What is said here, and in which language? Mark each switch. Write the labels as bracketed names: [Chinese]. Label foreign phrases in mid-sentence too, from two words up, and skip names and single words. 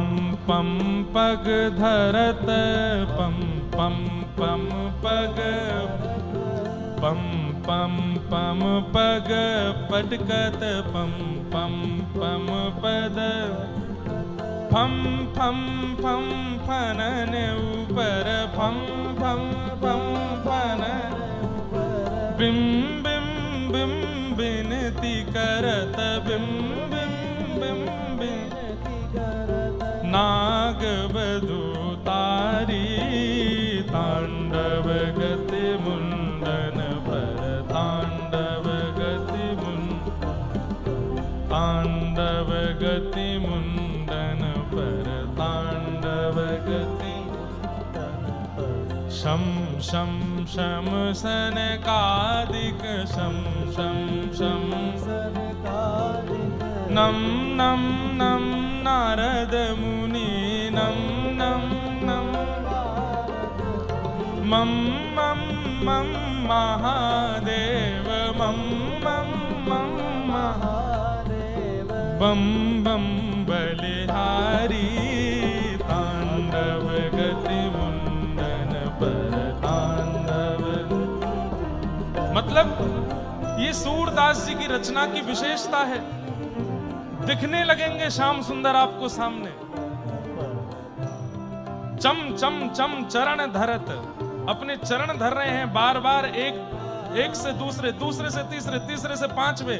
[Braj] पम पग धरत, पम पम पम पग, पम पम पम पग पटकत, पम पम पम पद, फम फम फम फनन ऊपर, फम फम फम फनन, बिम बिम बिम बिनती करत, बिम बिम बिम बिनती करत, नाग बधू तारी, तांडव गति मुंडन पर, तांडव गति मुंडन, तांडव गति मुंडन पर, तांडव गति शम शम शम सनकादिक, शम शम शम सनकादिक, नम नम नम नारद मुनि, नम नम नम मम मम मम महादेव, मम मम मम महादेव, बम बम बलिहारी, तांडव गति मुंडन पर, तांडव। [Hindi] मतलब ये सूरदास जी की रचना की विशेषता है। दिखने लगेंगे श्याम सुंदर आपको सामने, [Braj] चम चम चम चरण धरत, [Hindi] अपने चरण धर रहे हैं बार बार, एक से दूसरे, दूसरे से तीसरे, तीसरे से पांचवे।